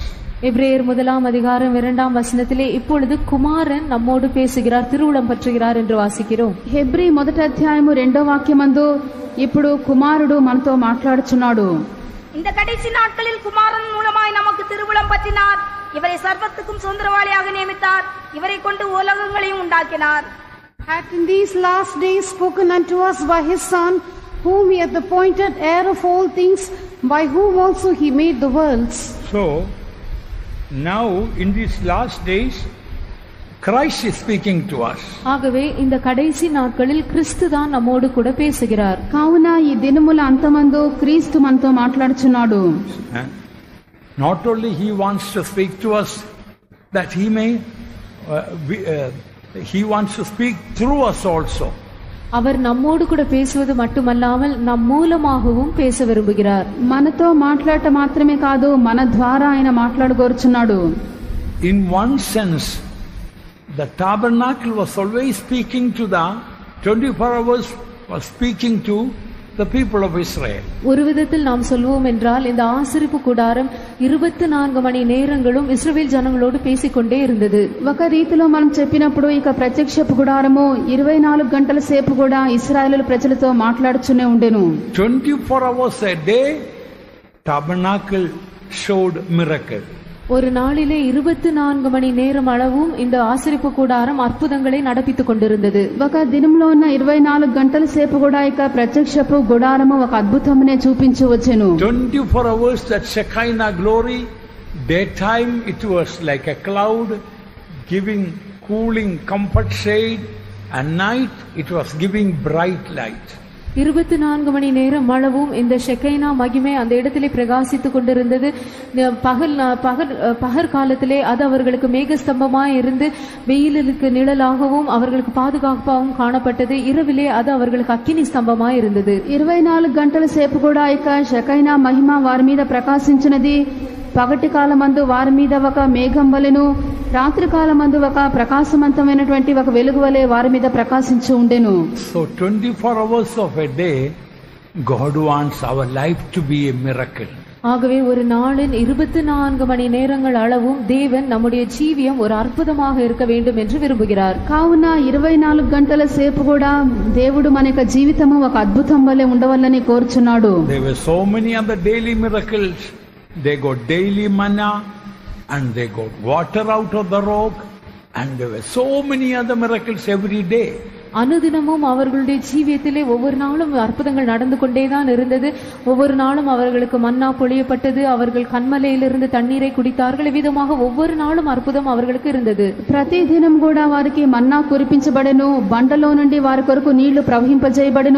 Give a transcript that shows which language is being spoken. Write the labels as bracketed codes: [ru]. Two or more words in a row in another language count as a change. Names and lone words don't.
[ta] எபிரேயர் 1ஆம் அதிகாரம் 2ஆம் வசனத்திலே இப்பொழுது குமாரன் நம்மோடு பேசுகிறார், திருவுளம் பற்றுகிறார் என்று வாசிக்கிறோம். [te] హెబ్రీ 1వ అధ్యాయము 2వ వాక్యమందు ఇప్పుడు కుమారుడు మనతో మాట్లాడుచున్నాడు. [ta] இந்த கடைசி நாட்களில் குமாரன் மூலமாய் நமக்கு திருவுளம் பற்றினார். இவரை சர்வத்துக்கும் சுதந்திரவாளியாக நியமித்தார். இவரை கொண்டு உலகங்களையும் உண்டாக்கினார். [en] Hath in these last days spoken unto us by his Son, whom he hath appointed heir of all things, by whom also he made the worlds. So now in these last days Christ is speaking to us. [ta] ஆகவே இந்த கடைசி நாட்களில் கிறிஸ்து தான் நம்மோடு கூட பேசுகிறார். [te] కావున ఈ దినముల అంతమందు క్రీస్తు మనతో మాట్లాడుచున్నాడు. [en] Not only he wants to speak to us, that he may he wants to speak through us also. [ta] அவர் நம்மோடு கூட பேசுவது மட்டுமல்லாமல் நம் மூலமாகவும் பேச விரும்புகிறார். [te] మనతో మాట్లాడటం మాత్రమే కాదు మన ద్వారా ఆయన మాట్లాడగోరుచున్నాడు. [en] In one sense the tabernacle was always speaking to the 24 hours was speaking to the people of Israel. [ta] ஒரு விதத்தில் நாம் சொல்வோம் என்றால் இந்த ஆசரிப்பு கூடாரம் 24 மணி நேரங்களும் இஸ்ரவேல் ஜனங்களோடு பேசிக்கொண்டே இருந்தது. [te] ఒక రీతిలో మనం చెప్పినప్పుడు ఇక ప్రత్యక్షపు గుడారము 24 గంటల సేపు కూడా ఇశ్రాయేలు ప్రజలతో మాట్లాడుతూనే ఉండెను. [en] 24 hours a day tabernacle showed miracle. [ta] ஒரு நாளிலே 24 மணி நேரம் அளவும் இந்த ஆசரிப்பு கூடாரம் அற்புதங்களை நடப்பித்துக் கொண்டிருந்தது. [te] ఒక దినంలో ఉన్న 24 గంటల సేపు కూడా ఇక ప్రత్యక్షపు గుడారము ఒక అద్భుతమునే చూపించి వచ్చెను. [en] 24 hours that Shekinah glory, daytime it was like a cloud giving cooling comfort shade, and night it was giving bright light. [ta] 24 மணி நேரம் அளவும் இந்த ஷெக்கைனா மகிமை அந்த இடத்திலே பிரகாசித்துக் கொண்டிருந்தது. பகல் காலத்திலே அது அவர்களுக்கு மேகஸ்தம்பமாய் இருந்து வெயிலுக்கு நிழலாகவும் அவர்களுக்கு பாதுகாப்பாகவும் காணப்பட்டது. இரவிலே அது அவர்களுக்கு அக்கினி ஸ்தம்பமாய் இருந்தது. [te] 24 గంటల సేపు కూడా ఇక షెకైనా మహిమ వారి మీద ప్రకాశించినది. పగటి కాలమందు వారి మీద ఒక మేఘం వలెను రాత్రి కాలమందు ఒక ప్రకాశవంతమైనటువంటి ఒక వెలుగు వలె వారి మీద ప్రకాశించి ఉండెను. [en] So 24 hours of a day, God wants our life to be a miracle. [ta] ஆகவே ஒரு நாளின் 24 மணி நேரங்கள் அளவும் தேவன் நம்முடைய ஜீவியம் ஒரு அற்புதமாக இருக்க வேண்டும் என்று விரும்புகிறார். [te] కావున 24 గంటల సేపు కూడా దేవుడు మన యొక్క జీవితము ఒక అద్భుతం వలె ఉండవల్లని కోరుచున్నాడు. [en] There were so many other daily miracles. They got daily manna and they got water out of the rock, and there were so many other miracles every day. [ta] அனுதினமும் அவர்களுடைய ஜீவியத்திலே ஒவ்வொரு நாளும் அற்புதங்கள் நடந்து கொண்டேதான் இருந்தது. ஒவ்வொரு நாளும் அவர்களுக்கு மன்னா பொழியப்பட்டது. அவர்கள் கண்மலையிலிருந்து தண்ணீரை குடித்தார்கள். விதமாக ஒவ்வொரு நாளும் அற்புதம் அவர்களுக்கு இருந்தது. [te] ప్రతి దినం కూడా వారికి మన్నా కురిపించబడెను, బండలో నుండి వారి కొరకు నీళ్లు ప్రవహింపజేయబడెను.